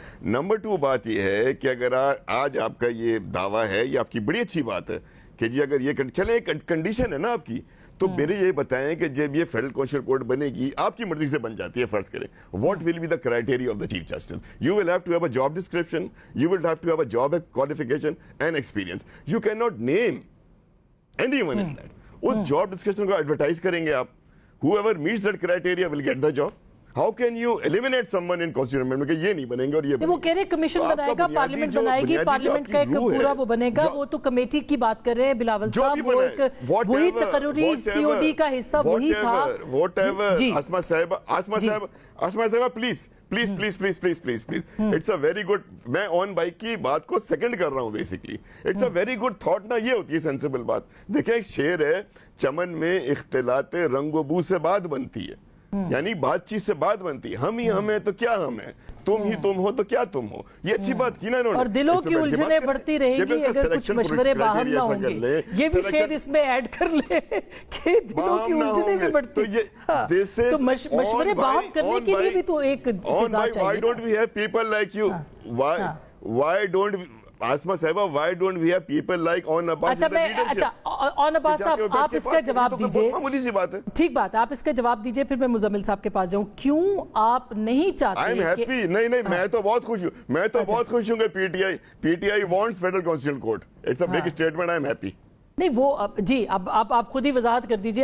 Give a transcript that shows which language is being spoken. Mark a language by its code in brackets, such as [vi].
[ur] Number 2 بات یہ ہے کہ اگر آج آپ کا یہ دعویٰ ہے, یہ آپ کی بڑی اچھی بات ہے کہ جی اگر یہ چلے کنڈیشن ہے نا آپ کی, تو میرے یہ بتائیں کہ جب یہ فیڈرل کانسٹیٹیوشن کورٹ بنے گی آپ کی مرضی سے بن جاتی ہے, فرض کریں, [en] What will be the criteria of the chief justice? You will have to have a job description, you will have to have a job qualification and experience. You can not name any one in that. [ur] اس job description کو advertise کریں گے آپ, [en] whoever meets that criteria will get the job. How can you eliminate someone in constitutional amendment [ur] کہ یہ نہیں بنیں گے اور یہ وہ کہہ رہے کمیشن بنائے گا, پارلیمنٹ بنائے گی, پارلیمنٹ کا ایک پورا وہ بنے گا. وہ تو کمیٹی کی بات کر رہے ہیں بلاول صاحب, وہ ایک وہی تقرری COD کا حصہ وہی تھا. اسما صاحبہ please [en] it's a very good, [ur] میں آن بائک کی بات کو سیکنڈ کر رہا ہوں basically. [en] it's a very good thought [ur] نا, یہ ہوتی ہے سینسیبل بات. دیکھیں ایک شعر ہے, چمن میں اختلاط رنگ و بو سے بات بنتی ہے, یعنی بات چیت سے بات بنتی ہے. ہم ہی ہم ہیں تو کیا ہم ہیں, تم ہی تم ہو تو کیا تم ہو. یہ اچھی بات کی نا انہوں نے. اور دلوں کی الجھنیں بڑھتی رہیں گی اگر کچھ مشورے باہم نہ ہوں گے. یہ بھی شعر اس میں ایڈ کر لیں کہ دلوں کی الجھنیں بھی بڑھتی ہیں, تو مشورے باہم کرنے کے لیے بھی تو ایک فضا چاہیے. [en] Why don't we have people like you? Why don't we, Asma صاحبہ, why don't we have people like Aun Abbas in the leadership? [ur] اچھا اون عباس صاحب آپ اس کا جواب دیجئے. معمولی سی بات ہے, ٹھیک بات ہے, آپ اس کا جواب دیجئے, پھر میں مزمل صاحب کے پاس جاؤں. کیوں آپ نہیں چاہتے؟ [en] I'm happy. [ur] نہیں میں تو بہت خوش ہوں کہ [en] PTI wants Federal Constitutional Court. It's a big statement. I'm happy. [ur] نہیں وہ جی اب آپ خود ہی وضاحت کر دیجئے.